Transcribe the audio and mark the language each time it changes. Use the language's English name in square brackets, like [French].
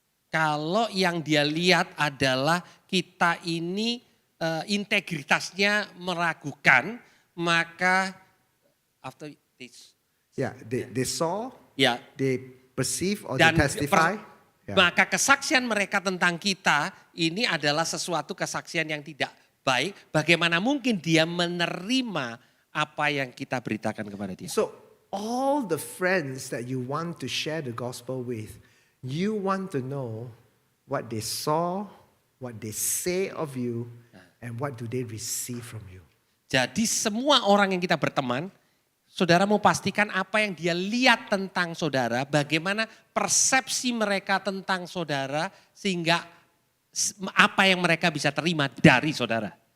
[Indonesian] Kalau yang dia lihat adalah kita ini integritasnya meragukan, maka [English] after this, Yeah, they saw, [Indonesian] ya, [English] they perceive, or [Indonesian] dan [English] they testify. Yeah. [Indonesian] maka kesaksian mereka tentang kita ini adalah sesuatu kesaksian yang tidak baik. Bagaimana mungkin dia menerima apa yang kita beritakan kepada dia? [English] So all the friends that you want to share the gospel with, you want to know what they saw, what they say of you, and what do they receive from you. [Indonesian] Jadi semua orang yang kita berteman, saudara mau pastikan apa yang dia lihat tentang saudara, bagaimana persepsi mereka tentang saudara, sehingga apa yang mereka bisa terima dari saudara.